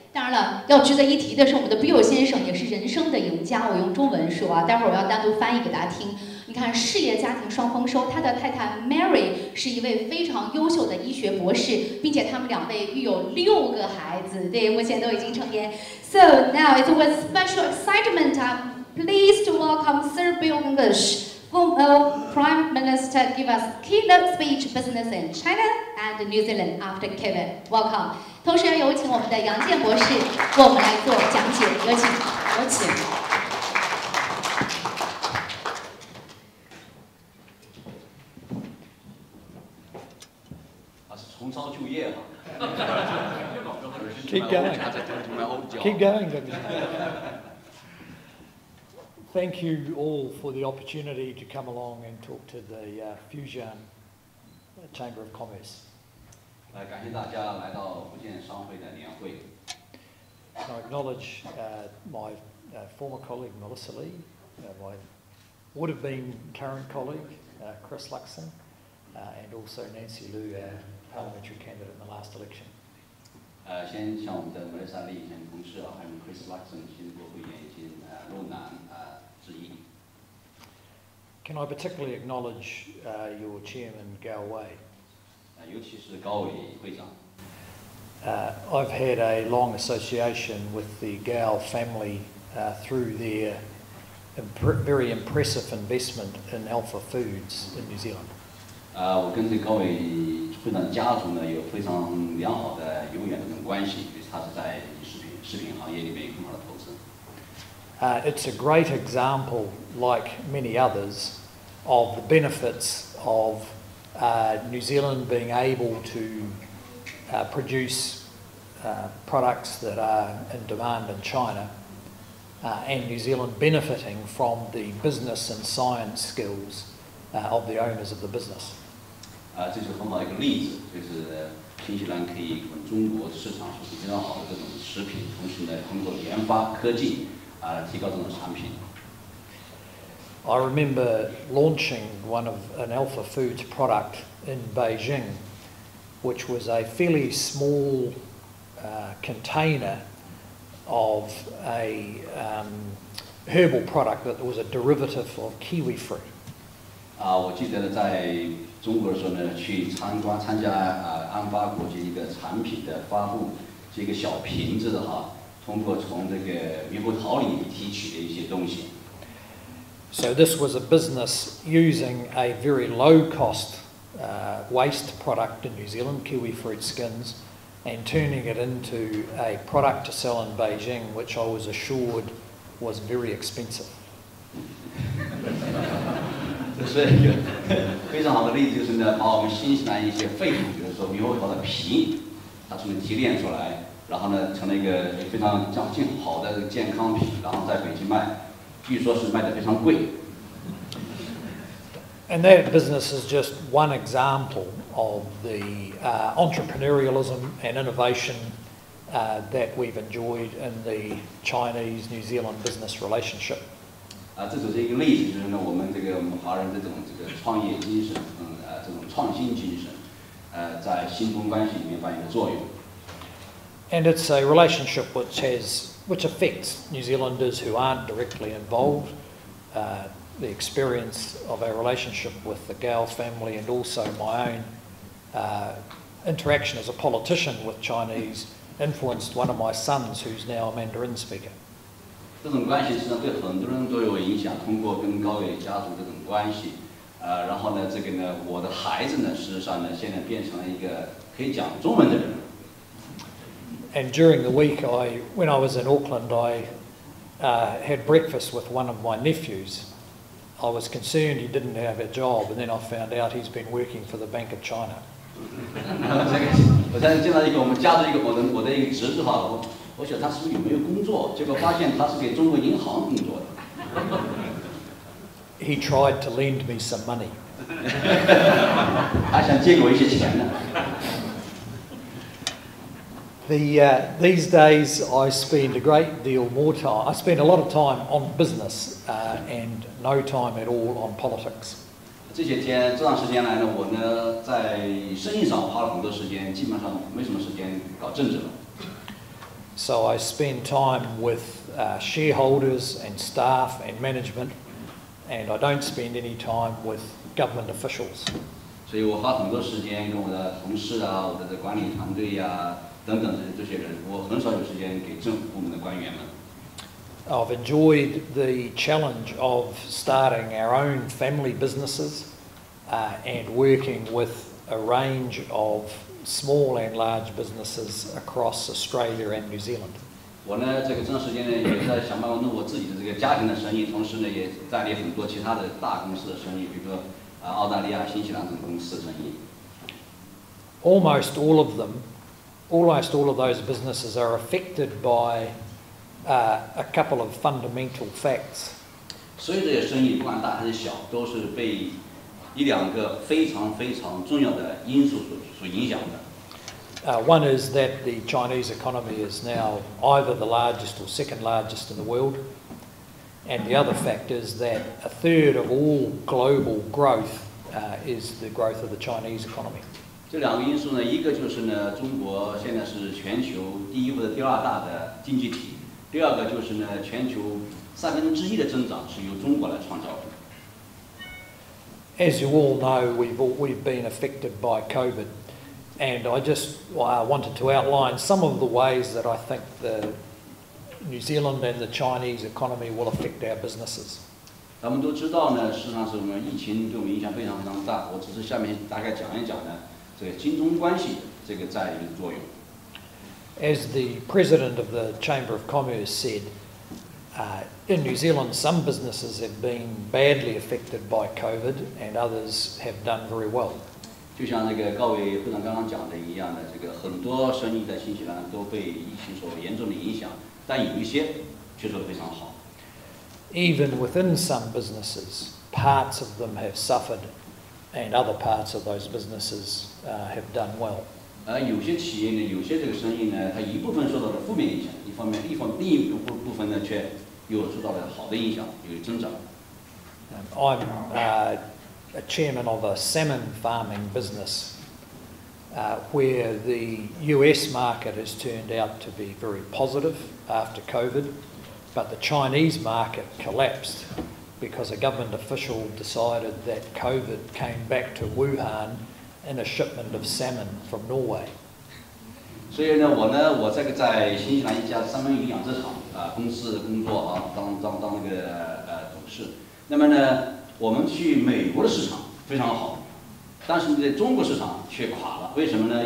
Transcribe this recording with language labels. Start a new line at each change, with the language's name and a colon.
Chinese: 当然了，要值得一提的是，我们的 Bill 先生也是人生的赢家。我用中文说啊，待会儿我要单独翻译给大家听。你看，事业家庭双丰收，他的太太 Mary 是一位非常优秀的医学博士，并且他们2位育有6个孩子，对，目前都已经成年。
English: So now it's with special excitement, I'm pleased to welcome Sir Bill English, former Prime Minister, give us keynote speech, business in China and New Zealand after COVID. Welcome.
Chinese: 同时要有请我们的杨健博士为我们来做讲解，有请，有请。重操旧业哈。
English: Keep going. Keep going. Thank you all for the opportunity to come along and talk to the Fujian Chamber of Commerce.
Chinese: 感谢大家来到福建商会的年会。
English: I acknowledge my former colleague Melissa Lee, my would have been current colleague Chris Luxon, and also Nancy Lu, our parliamentary candidate in the last election.
Chinese: 先向我们的Melissa Lee前同事还有Chris Luxon 新国会议员以及陆南致意。
English: Can I particularly acknowledge your chairman Gao Wei?
Chinese: 尤其是高伟会长。
English: I've had a long association with the Gao family through their very impressive investment in Alpha Foods in New Zealand.
Chinese: 我跟这高伟会长家族呢有非常良好的永远的这种关系，他是在食品行业里面有很好的投资。
English: It's a great example, like many others, of the benefits of New Zealand being able to produce products that are in demand in China, and New Zealand benefiting from the business and science skills of the owners of the business.
Chinese: 这是很好的一个例子，就是新西兰可以跟中国市场输出非常好的这种食品，同时呢，通过研发科技提高这种产品。
English: I remember launching an Alpha Foods product in Beijing, which was a fairly small container of a herbal product that was a derivative of kiwi fruit.
Chinese: 我记得呢，在中国的时候呢，去参加安发国际一个产品的发布，这个小瓶子的通过从这个猕猴桃里提取的一些东西。
English: So this was a business using a very low-cost waste product in New Zealand, kiwi fruit skins, and turning it into a product to sell in Beijing, which I was assured was very expensive.
Chinese: 这是一个非常好的例子，就是呢，把我们新西兰一些废品，比如说猕猴桃的皮，它从提炼出来，然后呢，成了一个非常好的健康品，然后在北京卖，据说是卖得非常贵。
English: And that business is just one example of the entrepreneurialism and innovation that we've enjoyed in the Chinese-New Zealand business relationship.
Chinese: 这只是一个例子，就是呢，我们华人这种创业精神，这种创新精神，在新中关系里面扮演的作用。
English: And it's a relationship which affects New Zealanders who aren't directly involved. The experience of our relationship with the Gao family and also my own interaction as a politician with Chinese influenced one of my sons who's now a Mandarin speaker.
Chinese: 这种关系实际上对很多人都有影响，通过跟高伟家族这种关系，然后呢，我的孩子呢，事实上呢，现在变成了一个可以讲中文的人。
English: And during the week, when I was in Auckland, I had breakfast with one of my nephews. I was concerned he didn't have a job, and then I found out he's been working for the Bank of China.
Chinese: 我在见到我们家族我的一个侄子我想他是不是有没有工作？结果发现他是给中国银行工作的。
English: He tried to lend me some money.
Chinese: 他想借给我一些钱呢。
English: These days I spend a great deal more time. I spend a lot of time on business and no time at all on politics.
Chinese: 这段时间来呢，我呢在生意上花了很多时间，基本上没什么时间搞政治了。
English: So I spend time with shareholders and staff and management, and I don't spend any time with government officials.
Chinese: 所以我花很多时间跟我的同事我的管理团队等等这些人，我很少有时间给政府部门的官员们。
English: I've enjoyed the challenge of starting our own family businesses and working with a range of small and large businesses across Australia and New Zealand.
Chinese: 我呢，这段时间呢，也在想办法弄我自己的家庭的生意，同时呢，也代理很多其他的大公司的生意，比如说澳大利亚、新西兰等公司的生意。
English: Almost all of those businesses are affected by a couple of fundamental facts.
Chinese: 所有这些生意，不管大还是小，都是被一两个非常非常重要的因素所影响的。
English: One is that the Chinese economy is now either the largest or second largest in the world, and the other fact is that a third of all global growth is the growth of the Chinese economy.
Chinese: 这两个因素呢，一个就是呢，中国现在是全球第一或者第二大的经济体；第二个就是呢，全球1/3的增长是由中国来创造的。
English: As you all know, we've been affected by COVID, and I just wanted to outline some of the ways that I think the New Zealand and the Chinese economy will affect our businesses.
Chinese: 咱们都知道呢，事实上是我们疫情对我们影响非常非常大。我只是下面大概讲一讲呢，这个经中关系这个在里面的作用。
English: As the president of the Chamber of Commerce said, in New Zealand, some businesses have been badly affected by COVID, and others have done very well.
Chinese: 就像那个高伟会长刚刚讲的一样的，这个很多生意在新西兰都被疫情所严重的影响，但有一些却做得非常好。
English: Even within some businesses, parts of them have suffered, and other parts of those businesses have done well.
Chinese: 有些企业呢，有些这个生意呢，它一部分受到了负面影响，另一部分呢，却又受到了好的影响，有增长。
English: I'm a chairman of a salmon farming business, where the US market has turned out to be very positive after COVID, but the Chinese market collapsed because a government official decided that COVID came back to Wuhan in a shipment of salmon from Norway.
Chinese: 所以呢，我这个在新西兰一家三文鱼养殖场公司工作当那个董事。那么呢，我们去美国的市场非常好，但是在中国市场却垮了。为什么呢？